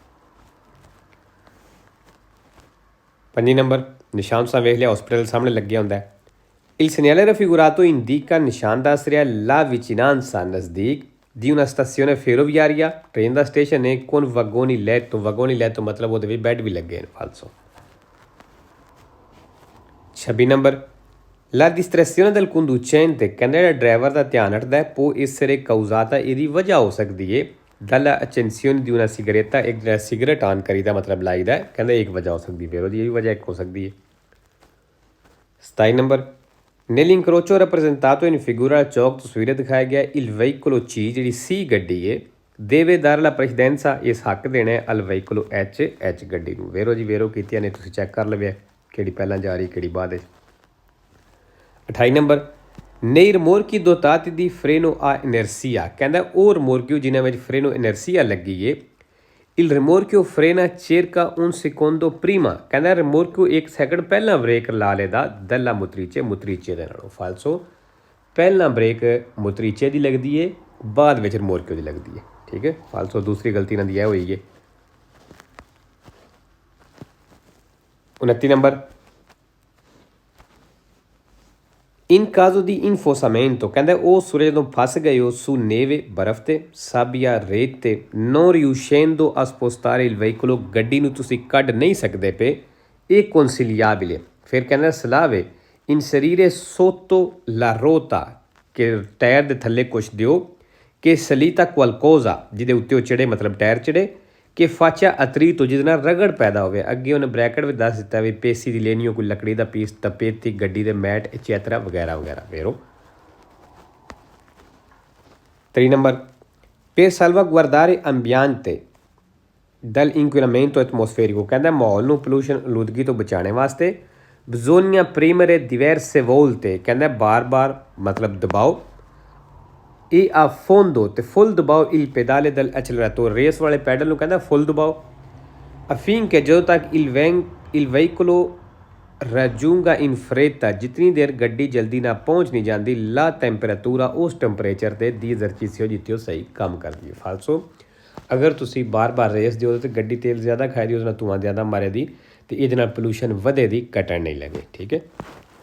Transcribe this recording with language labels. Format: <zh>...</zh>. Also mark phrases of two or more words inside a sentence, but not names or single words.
<pa>5 ਨੰਬਰ ਨਿਸ਼ਾਨ ਸਾਂ ਵੇਖ ਲਿਆ ਹਸਪੀਟਲ ਸਾਹਮਣੇ ਲੱਗਿਆ ਹੁੰਦਾ ਹੈ</pa> <it>il segnale raffigurato indica</it> <pa>ਨਿਸ਼ਾਨ ਦੱਸ ਰਿਹਾ</pa> <it>la vicinanza</it> <pa>ਨਜ਼ਦੀਕ</pa> <it>di una stazione ferroviaria,</it> <hi>ट्रेन का स्टेशन है,</hi> <it>con vagoni letto</it> <pa>मतलब ਉਹਦੇ ਵਿੱਚ ਬੈੱਡ ਵੀ ਲੱਗੇ ਨੇ ਫਾਲਸੋ।</pa> <it>26 ਨੰਬਰ la distrazione del conducente,</it> <pa>ਕਹਿੰਦਾ ਜਿਹੜਾ ਡਰਾਈਵਰ ਦਾ ਧਿਆਨ ਹਟਦਾ ਹੈ,</pa> <it>può essere causata,</it> <pa>ਇਹਦੀ ਵਜ੍ਹਾ ਹੋ ਸਕਦੀ ਹੈ</pa> <it>dalla accensione di una sigaretta,</it> <pa>ਇੱਕ ਜਿਹੜਾ ਸਿਗਰਟ ਆਨ ਕਰੀਦਾ ਮਤਲਬ ਲਾਈਦਾ ਹੈ, ਕਹਿੰਦਾ ਇੱਕ ਵਜ੍ਹਾ ਹੋ ਸਕਦੀ ਫਿਰ ਉਹਦੀ, ਇਹ ਵੀ ਵਜ੍ਹਾ ਇੱਕ ਹੋ ਸਕਦੀ ਹੈ।</pa> <it>27 ਨੰਬਰ nell'incrocio rappresentato in figura al ciò</it> <pa>ਤਸਵੀਰ ਦਿਖਾਇਆ ਗਿਆ</pa> <it>il veicolo C</it> <pa>ਜਿਹੜੀ C ਗੱਡੀ ਹੈ</pa> <it>deve dare la precedenza,</it> <pa>ਇਸ ਹੱਕ ਦੇਣਾ ਹੈ</pa> <it>al veicolo H</it> <pa>ਗੱਡੀ ਨੂੰ। ਵੇਰੋ ਜੀ ਵੇਰੋ ਕੀਤੀਆਂ ਨੇ ਤੁਸੀਂ ਚੈੱਕ ਕਰ ਲਵਿਆ ਕਿਹੜੀ ਪਹਿਲਾਂ ਜਾ ਰਹੀ ਕਿਹੜੀ ਬਾਅਦ ਵਿੱਚ।</pa> <it>28 ਨੰਬਰ nei rimorchi dotati di freno a inersia,</it> <pa>ਕਹਿੰਦਾ ਉਹ ਰਿਮੋਰਕਿਓ ਜਿਨ੍ਹਾਂ ਵਿੱਚ ਫਰੇਨੋ ਇਨਰਸੀਆ ਲੱਗੀ ਹੈ</pa> <it>il rimorchio frena circa un secondo prima,</it> <pa>ਕਹਿੰਦਾ ਰਿਮੋਰਕਿਓ 1 ਸੈਕਿੰਡ ਪਹਿਲਾਂ ਬ੍ਰੇਕ ਲਾ ਲੇਦਾ</pa> <it>dalla motrice</it> <pa>ਦੇ ਨਾਲੋਂ। ਫਾਲਸੋ ਪਹਿਲਾਂ ਬ੍ਰੇਕ motrice ਦੀ ਲੱਗਦੀ ਹੈ ਬਾਅਦ ਵਿੱਚ ਰਿਮੋਰਕਿਓ ਦੀ ਲੱਗਦੀ ਹੈ, ਠੀਕ ਹੈ। ਫਾਲਸੋ ਦੂਸਰੀ ਗਲਤੀ ਇਹਨਾਂ ਦੀ ਇਹ ਹੋਈ ਹੈ। 29 ਨੰਬਰ in caso di infosamento, ਕਹਿੰਦਾ ਉਹ ਸੂਰਜ ਜਦੋਂ ਫਸ ਗਏ ਹੋ</pa> <it>su neve</it> <pa>ਬਰਫ਼</pa> <it>'ਤੇ sabbia rete non riuscendo a spostare il veicolo,</it> <pa>ਗੱਡੀ ਨੂੰ ਤੁਸੀਂ ਕੱਢ ਨਹੀਂ ਸਕਦੇ ਪਏ, ਇਹ consigliabile, ਫਿਰ ਕਹਿੰਦਾ ਸਲਾਹ ਵੇ</pa> <it>inserire sotto la ruota,</it> <pa>ਕਿ ਟਾਇਰ ਦੇ ਥੱਲੇ ਕੁਛ ਦਿਓ ਕਿ</pa> <it>salita qualcosa,</it> <pa>ਜਿਹਦੇ ਉੱਤੇ ਉਹ ਚੜੇ ਮਤਲਬ ਟਾਇਰ ਚੜੇ, ਕਿ</pa> <it>faccia attrito,</it> <pa>ਜਿਹਦੇ ਨਾਲ ਰਗੜ ਪੈਦਾ ਹੋਵੇ। ਅੱਗੇ ਉਹਨੇ ਬ੍ਰੈਕਟ ਵਿੱਚ ਦੱਸ ਦਿੱਤਾ ਵੀ ਪੇਸੀ ਦੀ ਲੈਣੀ ਹੋ, ਕੋਈ ਲੱਕੜੀ ਦਾ ਪੀਸ, ਤਪੇਤੀ, ਗੱਡੀ ਦੇ ਮੈਟ, ਐਚੈਟਰਾ ਵਗੈਰਾ ਵਗੈਰਾ।</pa> <it>ਵੇਰੋ 3 ਨੰਬਰ per salvaguardare ambiente dall'inquinamento atmosferico,</it> <pa>ਕਹਿੰਦਾ ਮਾਹੌਲ ਨੂੰ ਪੋਲੂਸ਼ਨ ਆਲੂਦਗੀ ਤੋਂ ਬਚਾਉਣ ਵਾਸਤੇ bisogna</pa> <it>premere diverse volte,</it> <pa>ਕਹਿੰਦਾ ਬਾਰ ਮਤਲਬ ਦਬਾਓ</pa> <it>e a fondo</it> <pa>ਤੇ ਫੁੱਲ ਦਬਾਓ</pa> <it>il pedale dell'acceleratore,</it> <pa>ਰੇਸ ਵਾਲੇ ਪੈਡਲ ਨੂੰ ਕਹਿੰਦਾ ਫੁੱਲ ਦਬਾਓ affinché ਜਦੋਂ ਤੱਕ</pa> <it>il veicolo raggiunga in fretta,</it> <pa>ਜਿਤਨੀ ਦੇਰ ਗੱਡੀ ਜਲਦੀ ਨਾਲ ਪਹੁੰਚ ਨਹੀਂ ਜਾਂਦੀ</pa> <it>la temperatura,</it> <pa>ਉਸ ਟੈਂਪਰੇਚਰ 'ਤੇ ਦੀ esercizio ਜਿੱਥੇ ਉਹ ਸਹੀ ਕੰਮ ਕਰਦੀ ਹੈ। ਫਾਲਸੋ ਅਗਰ ਤੁਸੀਂ ਬਾਰ ਰੇਸ ਦਿਓ ਤਾਂ ਗੱਡੀ ਤੇਲ ਜ਼ਿਆਦਾ ਖਾਏ ਦੀ, ਉਹਦੇ ਨਾਲ ਧੂੰਆਂ ਜ਼ਿਆਦਾ ਮਾਰੇ ਦੀ, ਅਤੇ ਇਹਦੇ ਨਾਲ ਪੋਲੂਸ਼ਨ ਵਧੇ ਦੀ ਘਟਣ ਨਹੀਂ ਲੱਗੇ, ਠੀਕ ਹੈ।</pa>